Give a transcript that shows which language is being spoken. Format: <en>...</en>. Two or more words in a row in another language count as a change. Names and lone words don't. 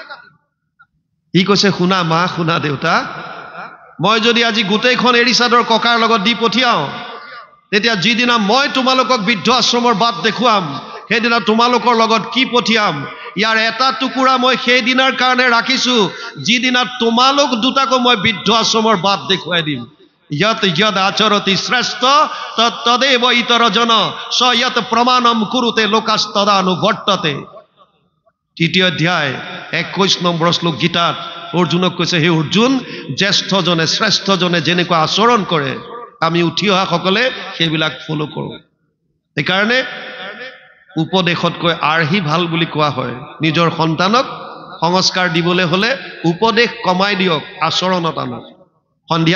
<as>ই কৈছে শুনা মা শুনা দেউতা মই যদি আজি গোটেইখন এৰী চাদৰ ককাৰ লগত দি পঠিয়াও তেতিয়া যিদিনা মই তোমালোকক বৃদ্ধ আশ্ৰমৰ বাট দেখুৱাম সেইদিনা তোমালোকৰ লগত কি পঠিয়াম ইয়াৰ এটা টুকুৰা মই সেই দিনাৰ কাৰণে ৰাখিছো যিদিনা তোমালোক দুটাকো মই বৃদ্ধ আশ্ৰমৰ বাট দেখুৱাই দিম</as> <sa>यत यद आचरति श्रेष्ठ तदेव इतर जन स यत प्रमाणम कुरुते लोकास्तदानुवर्तते</sa> <as>তৃতীয় অধ্যায় 21 নম্বৰ শ্লোক গীতাত অৰ্জুনক কৈছে হে অৰ্জুন জ্যেষ্ঠজনে শ্ৰেষ্ঠজনে যেনেকুৱা আচৰণ কৰে আমি উঠি অহা সকলে সেইবিলাক ফলো কৰো এইকাৰণে উপদেশতকৈ আৰ্হি ভাল বুলি কোৱা হয় নিজৰ সন্তানক সংস্কাৰ দিবলৈ হলে উপদেশ কমাই দিয়ক আচৰণত আনক সন্ধিয়া</as>